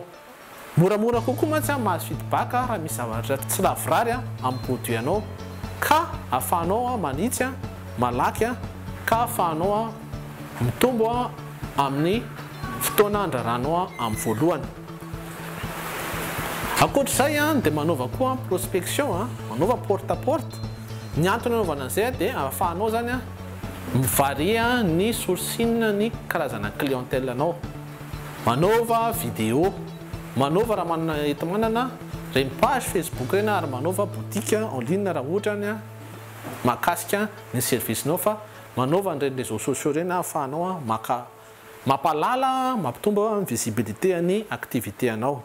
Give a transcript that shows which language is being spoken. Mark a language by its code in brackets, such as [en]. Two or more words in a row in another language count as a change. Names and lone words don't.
[mg] Moramora kokoa mantsy mahazo feedback raha misy zavatra tsy lavorary amin'ny produit anao ka ahafahanao manitsy malaky ka ahafahanao mitombo amin'ny fotoana andraranao amin'ny voalohany. Ankoatr'izay dia manova koa prospection, manova [fr] porte à porte. [mg] Ny antony anaovana an'izay dia ahafahanao zany mivaria ny sourcine ny karazana clientèle anao. Manova vidéo, manova raha manana eto manana reny page Facebook reny ary manova [fr] boutique en ligne [mg] raha ohatra mahakasika ny service-nao fa manova an'ireny [fr] réseaux sociaux [mg] reny ahafahanao mampalala, mampitombo ny visibilité ny activité anao.